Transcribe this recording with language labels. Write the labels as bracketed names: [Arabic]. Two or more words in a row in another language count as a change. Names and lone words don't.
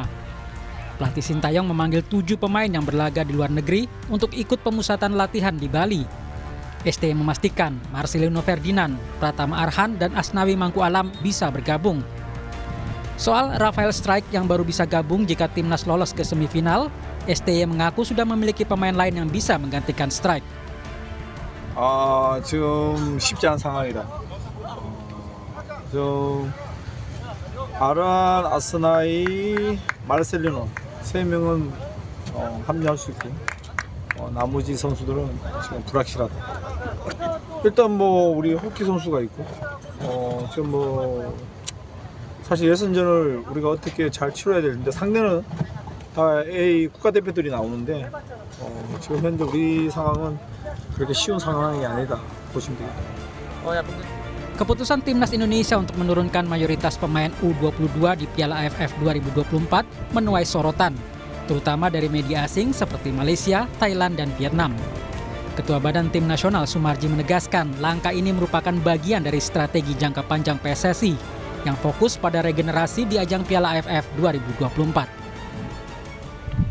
[Indonesian] Pelatih Shin Tae-yong memanggil 7 pemain yang berlaga di luar negeri untuk ikut pemusatan latihan di Bali. STY memastikan Marcelino Ferdinand, Pratama Arhan, dan Asnawi Mangku Alam bisa bergabung. Soal Rafael Strike yang baru bisa gabung jika timnas lolos ke semifinal, STY mengaku sudah memiliki pemain lain yang bisa menggantikan Strike. [Korean] 지금 쉽지 않은 상황이다. 아란, 아스나이, 마르셀리노 3명은 합류할 수 있고 나머지 선수들은 지금 불확실하다. 일단 우리 호키 선수가 있고 지금 사실 예선전을 우리가 어떻게 잘 치러야 되는데 상대는 다 A 국가대표들이 나오는데 지금 현재 우리 상황은 그렇게 쉬운 상황이 아니다 보시면 되겠다. [Indonesian] Keputusan Timnas Indonesia untuk menurunkan mayoritas pemain U22 di Piala AFF 2024 menuai sorotan, terutama dari media asing seperti Malaysia, Thailand, dan Vietnam. Ketua Badan Tim Nasional Sumarji menegaskan langkah ini merupakan bagian dari strategi jangka panjang PSSI yang fokus pada regenerasi di ajang Piala AFF 2024.